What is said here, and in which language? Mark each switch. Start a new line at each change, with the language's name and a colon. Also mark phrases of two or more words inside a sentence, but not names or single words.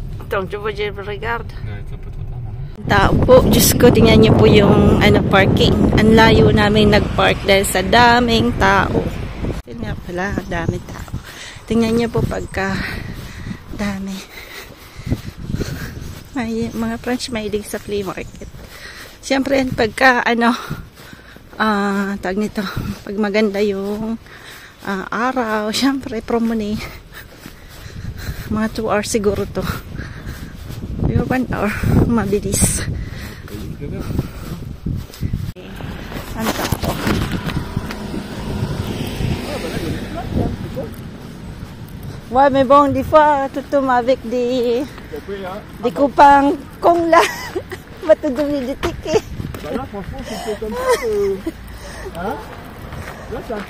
French: Attends, je regarde. Ouais, c'est un peu trop tard maintenant.
Filipino: Tao po. Diyos ko, tingnan niyo po yung parking. Ang layo namin nag-park dahil sa daming tao. Yun nga pala, daming tao. Tingnan niyo po pagka dami. Mga French mahilig sa
English: flea market.
Filipino: Siyempre, pagka tag nito, pag maganda yung araw, siyempre, promenade. Mga 2 hours siguro to. Pero 1 hour, mabilis. Ang tao.
French: Ouais, mais bon, des fois, tout avec des copains cons là. Va te donner des tickets. Bah là, franchement, c'est un peu comme ça. Hein? Là, c'est un peu